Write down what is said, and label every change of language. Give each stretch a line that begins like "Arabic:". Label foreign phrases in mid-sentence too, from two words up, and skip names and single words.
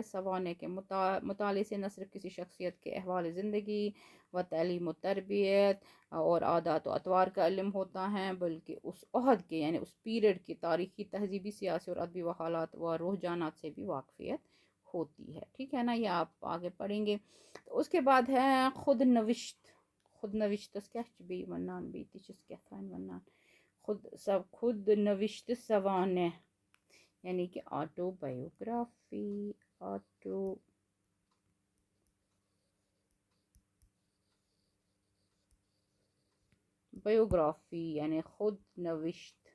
Urdu: سوانح کے مطالعے سے نہ صرف کسی شخصیت کے احوال زندگی و تعلیم و تربیت اور عادات و اطوار کا علم ہوتا ہے، بلکہ اس عہد کے یعنی اس پیریڈ کی تاریخی، تہذیبی، سیاسی اور ادبی و حالات و رجحانات سے بھی واقفیت ہوتی ہے. ٹھیک ہے نا. یہ آپ آگے پڑھیں گے. تو اس کے بعد ہے خود نوشت کیا
Kashmiri: بی ونان بی تیچس کیا ونان
Urdu: خود نوشت سوانح یعنی کہ آٹو بایوگرافی. یعنی خود نوشت.